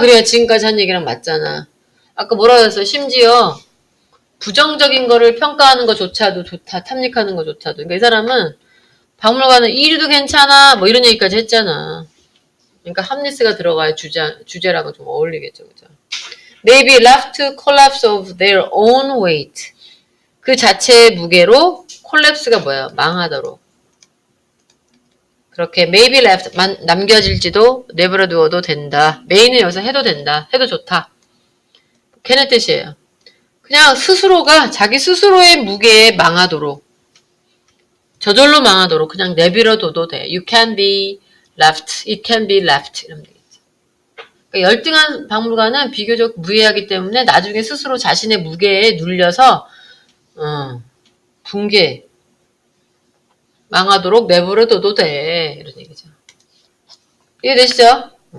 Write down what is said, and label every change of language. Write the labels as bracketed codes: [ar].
[ko] 그래야 지금까지 한 얘기랑 맞잖아. 아까 뭐라고 했어? 심지어 부정적인 거를 평가하는 것조차도 좋다. 탐닉하는 것조차도. 그러니까 이 사람은 박물관은 1위도 괜찮아. 뭐 이런 얘기까지 했잖아. 그러니까 함리스가 들어가야 주제랑은 좀 어울리겠죠. 그죠? [en] May be left to collapse of their own weight. [ko] 그 자체의 무게로 콜랩스가 뭐야? 망하도록. 그렇게 may be left, 남겨질지도 내버려두어도 된다. may는 여기서 해도 된다. 해도 좋다. 걔네 뜻이에요. 그냥 스스로가 자기 스스로의 무게에 망하도록, 저절로 망하도록 그냥 내버려둬도 돼. [en] You can be left, it can be left. [ko] 이러면 되겠지. 그러니까 열등한 박물관은 비교적 무해하기 때문에 나중에 스스로 자신의 무게에 눌려서 붕괴, 망하도록 내버려둬도 돼. 이런 얘기죠. 이해되시죠?